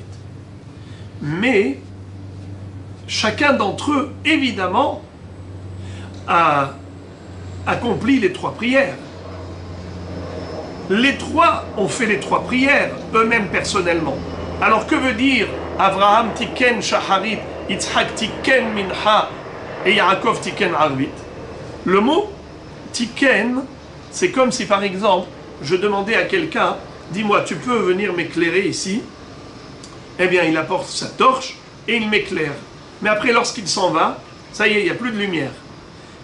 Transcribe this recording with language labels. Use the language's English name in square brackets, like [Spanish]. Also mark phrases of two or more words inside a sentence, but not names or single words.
[French] Mais chacun d'entre eux, évidemment, a accompli les trois prières. Les trois ont fait les trois prières, eux-mêmes personnellement. Alors que veut dire Abraham [Hebrew] תיקן שחרית, [French] Yitzhak [Hebrew] תיקן מנחה [French] et Yaakov [Hebrew] תיקן ערבית? [French] Le mot tiken, c'est comme si par exemple, je demandais à quelqu'un, dis-moi, tu peux venir m'éclairer ici? Eh bien, il apporte sa torche et il m'éclaire. Mais après, lorsqu'il s'en va, ça y est, il n'y a plus de lumière.